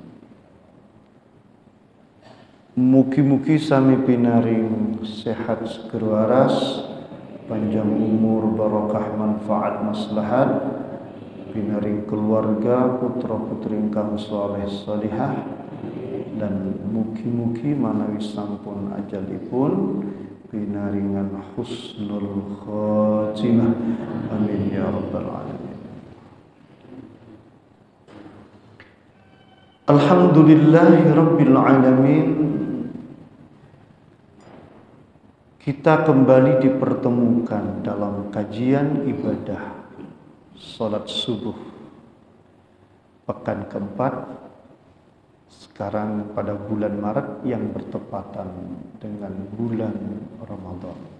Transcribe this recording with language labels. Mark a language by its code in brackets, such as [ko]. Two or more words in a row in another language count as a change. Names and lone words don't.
[jv] mugi-mugi sami pinaring sehat seger waras, panjang umur, barokah manfaat maslahat, pinaring keluarga putra putri ingkang saleh salihah, dan mugi-mugi manawi sampun ajalipun pinaringan [ar] حسن الخاتمة. آمين يا رب العالمين. الحمد لله رب العالمين. [id] Kita kembali dipertemukan dalam kajian ibadah salat subuh pekan keempat, sekarang pada bulan Maret yang bertepatan dengan bulan Ramadan.